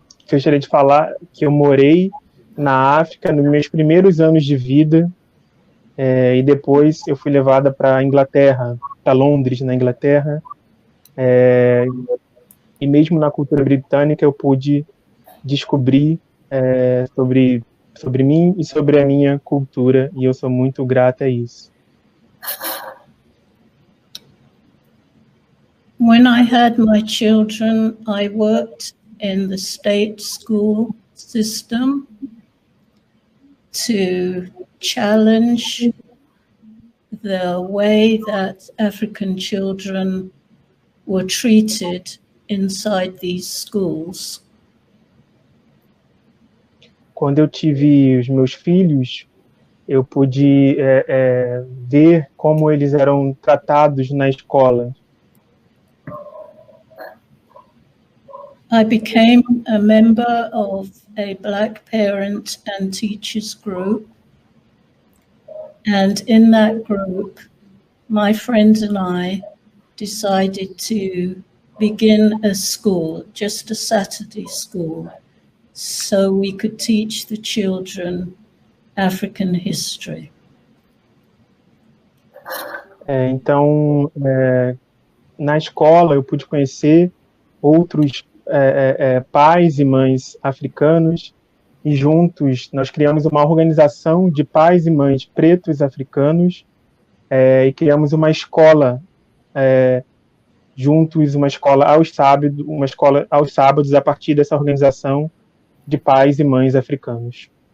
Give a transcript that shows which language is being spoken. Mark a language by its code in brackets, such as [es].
[pt] Gostaria de falar que eu morei na África nos meus primeiros anos de vida, e depois eu fui levada para a Inglaterra, para Londres, na Inglaterra, e mesmo na cultura britânica eu pude descobrir sobre mim e sobre a minha cultura, e eu sou muito grata a isso. [en] When I had my children, I worked in the state school system to challenge the way that African children were treated inside these schools. [pt] Quando eu tive os meus filhos, eu pude ver como eles eram tratados na escola. [en] I became a member of a Black parent and teachers group. And in that group, my friends and I decided to begin a school, just a Saturday school, so we could teach the children African history. [pt] Então, na escola, eu pude conhecer outros pais e mães africanos, e juntos nós criamos uma organização de pais e mães pretos africanos, e criamos uma escola juntos, uma escola aos sábados a partir dessa organização de pais e mães africanos.